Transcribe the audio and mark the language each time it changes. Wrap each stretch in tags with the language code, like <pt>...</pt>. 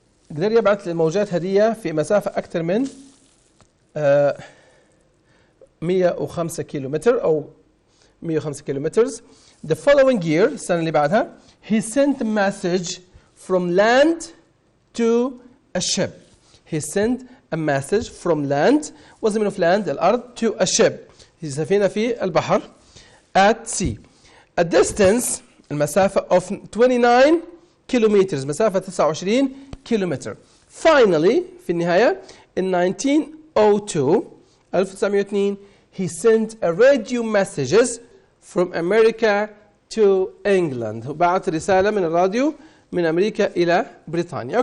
<ar>قدر يبعث الموجات هذه في مسافة أكثر من 105 كيلومتر أو 105 kilometers.</ar> <en>The following year،</en> <ar>السنة اللي بعدها،</ar> <en>he sent a message from land to a ship. He sent a message from land، was meaning of land الأرض to a ship،</en> <ar>هي سفينة في البحر</ar> <en>at sea. A distance المسافة of 29 kilometers،</en> <ar>مسافة 29 كيلومتر.</ar> <en>Finally</en> <ar>في النهاية</ar> <en>in 1902 he sent a radio messages from America to England.</en> <ar>بعث رسالة من الراديو من أمريكا إلى بريطانيا.</ar>